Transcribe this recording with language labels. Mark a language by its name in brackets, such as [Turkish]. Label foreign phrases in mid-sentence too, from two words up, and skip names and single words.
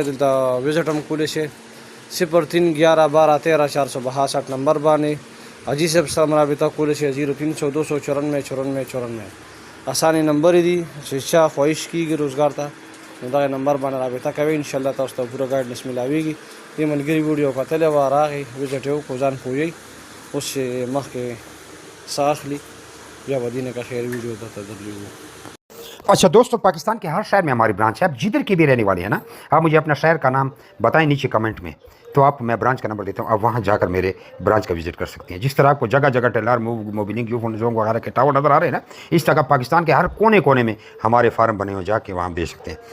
[Pashto] دلته وزټ هم کولی شي 03111213 نمبر باندې حاجي صاحب سره رابطه کولی شي 0300 294 آسانې نمبر دي چې چا خواهش کېږي روزګار ته نو دغه نمبر باندې رابطه کوي. انشاءالله تاسو ته پوره ګایډنس میلاویږي. دې ملګري ویډیو کتلی وه راغی وزټ یې وکړو ځان پوهیږي. اوس چې مخکې څه اخلي بیا به دې نه که خیر ویډیو درته درلیږو. [Urdu] اچھا دوستو، پاکستان کے ہر شہر میں ہماری برانچ ہے. آپ جدھر کی بھی رہنے والے ہیں نا، آپ مجھے اپنا شہر کا نام بتائیں نیچے کمنٹ میں، تو آپ میں برانچ کا نمبر دیتا ہوں. آپ وہاں جاکر میرے برانچ کا وزٹ کر سکتے ہیں. جس طرح آپ کو جگہ جگہ ٹیلر موبلنگ جونگ وغیرہ کے ٹاور نظر آ رہے ہیں نا، اس طرح پاکستان کے ہر کونے کونے میں ہمارے فارم بنے ہوئے جاکے وہاں بیچ سکتے ہیں.